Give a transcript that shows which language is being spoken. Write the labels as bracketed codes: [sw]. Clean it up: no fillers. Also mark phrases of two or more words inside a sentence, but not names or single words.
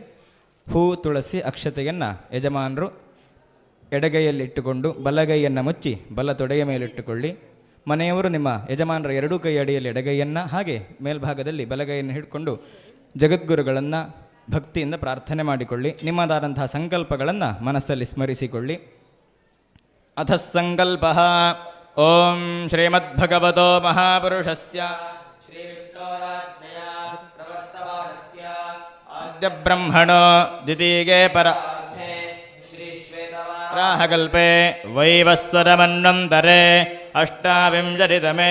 [kn] ಹೂ, ತುಳಸಿ, ಅಕ್ಷತೆಯನ್ನು ಯಜಮಾನರು ಎಡಗೈಯಲ್ಲಿಟ್ಟುಕೊಂಡು ಬಲಗೈಯನ್ನು ಮುಚ್ಚಿ ಬಲ ತೊಡೆಯ ಮೇಲಿಟ್ಟುಕೊಳ್ಳಿ. ಮನೆಯವರು ನಿಮ್ಮ ಯಜಮಾನರ 2 ಕೈ ಅಡಿಯಲ್ಲಿ ಎಡಗೈಯನ್ನು ಹಾಗೆ ಮೇಲ್ಭಾಗದಲ್ಲಿ ಬಲಗೈಯನ್ನು ಹಿಡ್ಕೊಂಡು ಜಗದ್ಗುರುಗಳನ್ನು ಭಕ್ತಿಯಿಂದ ಪ್ರಾರ್ಥನೆ ಮಾಡಿಕೊಳ್ಳಿ. ನಿಮ್ಮದಾದಂತಹ ಸಂಕಲ್ಪಗಳನ್ನು ಮನಸ್ಸಲ್ಲಿ ಸ್ಮರಿಸಿಕೊಳ್ಳಿ. [sa] ಅಥ ಸಂಕಲ್ಪ. ಓಂ ಶ್ರೀಮದ್ಭಗವತೋ ಮಹಾಪುರುಷಸ್ಯ ಶ್ರೀ ವಿಷ್ಣೋರಾಜ್ಞಯ ಪ್ರವರ್ತಮಾನಸ್ಯ ಆದ್ಯ ಬ್ರಹ್ಮಣೋ ದ್ವಿತೀಯೇ ಪರಾರ್ಧೆ ಶ್ರೀ ಶ್ವೇತವಾರಾಹಕಲ್ಪೆ ವೈವಸ್ವರಮನ್ವಂತರೆ ಅಷ್ಟಾವಿಂಶತಿತಮೇ